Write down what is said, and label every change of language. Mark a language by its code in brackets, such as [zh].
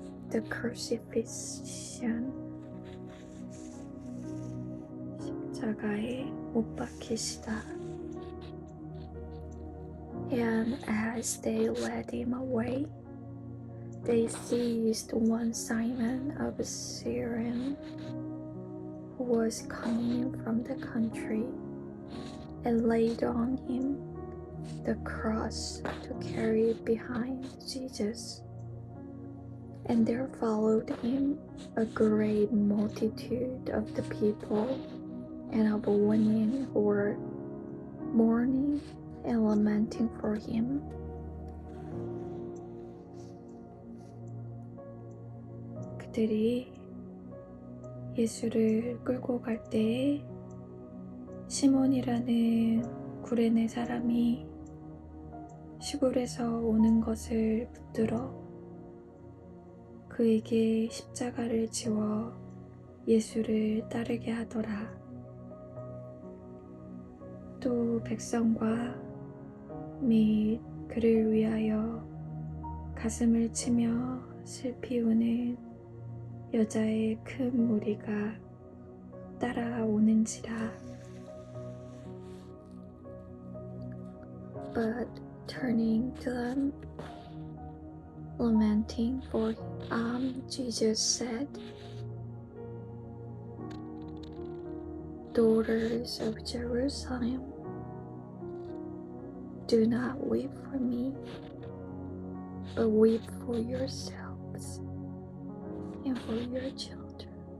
[en] The crucifixion, [ko] 십자가에 못 박히시다. [en] And as they led him away, they seized one Simon of Cyrene, who was coming from the country, and laid on him the cross to carry behind Jesus. And there followed him a great multitude of the people and of women who were mourning and lamenting for him. [ko] 그들이 예수를 끌고 갈 때에 시몬이라는 구레네 사람이 시골에서 오는 것을 붙들어 그에게 십자가를 지워 예수를 따르게 하더라. 또 백성과 및 그를 위하여 가슴을 치며 슬피 우는 여자의 큰 무리가 따라오는지라. [en] But turning to them, lamenting for Jesus said, Daughters of Jerusalem, do not weep for me, but weep for yourselves and for your children.